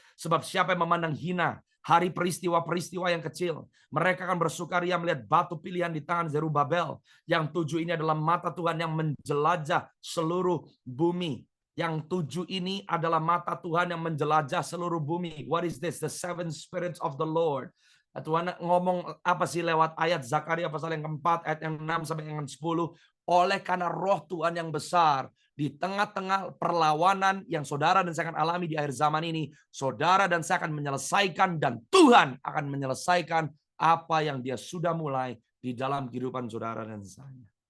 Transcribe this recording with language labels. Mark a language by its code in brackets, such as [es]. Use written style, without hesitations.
[id] Sebab siapa yang memandang hina hari peristiwa-peristiwa yang kecil, mereka akan bersukaria melihat batu pilihan di tangan Zerubabel. Yang 7 ini adalah mata Tuhan yang menjelajah seluruh bumi. Yang 7 ini adalah mata Tuhan yang menjelajah seluruh bumi. [en] What is this? The 7 spirits of the Lord. [id] Tuhan ngomong apa sih lewat ayat Zakaria pasal yang keempat, ayat yang 6 sampai yang 10. Oleh karena roh Tuhan yang besar, di tengah-tengah perlawanan yang saudara dan saya akan alami di akhir zaman ini, saudara dan saya akan menyelesaikan dan Tuhan akan menyelesaikan apa yang Dia sudah mulai di dalam kehidupan saudara dan saya.